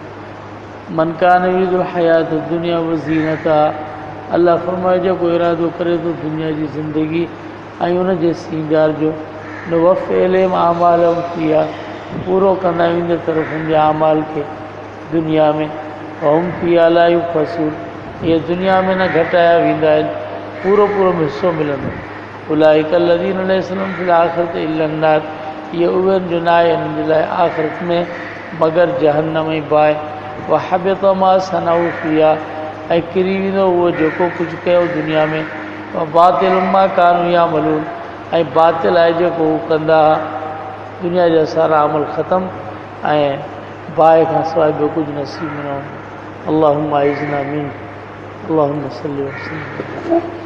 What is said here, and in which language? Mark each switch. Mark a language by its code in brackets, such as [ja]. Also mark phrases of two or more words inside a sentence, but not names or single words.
[ar] من كان يريد الحياة الدنيا وزينتها, [sd] अल्लाह फरमाए जेको इरादो करे थो दुनिया जी ज़िंदगी ऐं उनजे सींगार जो, [ar] نوفِّ إليهم أعمالهم فيها, [sd] पूरो कंदा आहियूं इन तरफ़ उनजे आमाल खे दुनिया में। [ar] وهم فيها لا يبخسون, [sd] इहे दुनिया में न घटाया वेंदा आहिनि, पूरो हिसो मिलंदो। [ar] أولئك الذين ليس لهم في الآخرة إلا النار, [sd] इहे उहे जो न आहे हिननि जे लाइ आख़िरत में मगर जहन्नम ई बाहि। [ar] وحبط ما صنعوا فيها, [sd] ऐं किरी वेंदो उहो जेको कुझु कयो दुनिया में। [ar] باطل ما كانوا يعملون, [sd] ऐं बातिल आहे जेको हू कंदा हुआ। दुनिया जा सारा अमल ख़तमु, ऐं बाहि खां सवाइ ॿियो कुझु नसीब न हूंदो। [ar] اللهم أعذنا من، اللهم صل وسلم.